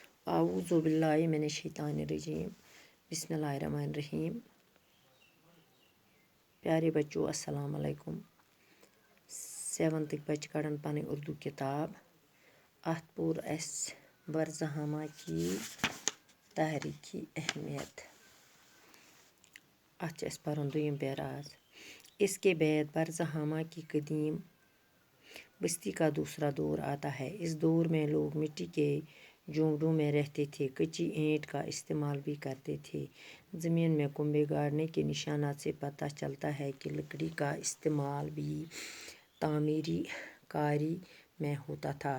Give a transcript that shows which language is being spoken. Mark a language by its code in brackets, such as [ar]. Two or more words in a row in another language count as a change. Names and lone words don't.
[ar] أعوذ بالله من الشيطان الرجيم بسم الله الرحمن الرحيم. [ur] پیارے بچوں [ar] السلام عليكم. [ks] 7th बच्चे कड़न पनी उर्दू किताब अत पोर अस [ur] برزہامہ کی تحریکی اہمیت. [ks] अत अस परन दुयम पेराज। [ur] اس کے بعد برزہامہ کی قدیم بستی کا دوسرا دور آتا ہے. اس دور میں لوگ مٹی کے جھونپڑوں میں رہتے تھے، کچی اینٹ کا استعمال بھی کرتے تھے. زمین میں کھمبے گاڑنے کے نشانات سے پتا چلتا ہے کہ لکڑی کا استعمال بھی تعمیری کاری میں ہوتا تھا.